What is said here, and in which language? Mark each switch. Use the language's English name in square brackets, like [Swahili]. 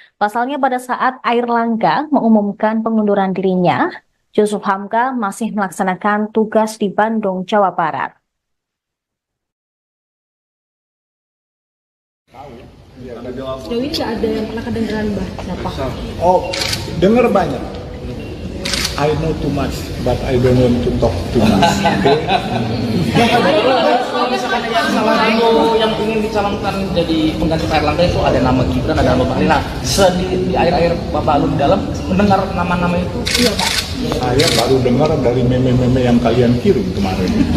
[Indonesian] Pasalnya pada saat Airlangga mengumumkan pengunduran dirinya, Jusuf Hamka masih melaksanakan tugas di Bandung, Jawa Barat. Sejauh ini nggak ada yang pernah kedengeran Mbah siapa? Oh, dengar banyak. [English] I know too much, but I don't want to talk too much. [Indonesian] Kalau misalkan yang salah satu yang ingin dicalonkan jadi pengganti Pak Airlangga itu ada nama Gibran, ada nama Bahlil. Nah, di air-air Bapak Alun dalam mendengar nama-nama itu, iya Pak. Saya baru dengar dari meme-meme yang kalian kirim kemarin.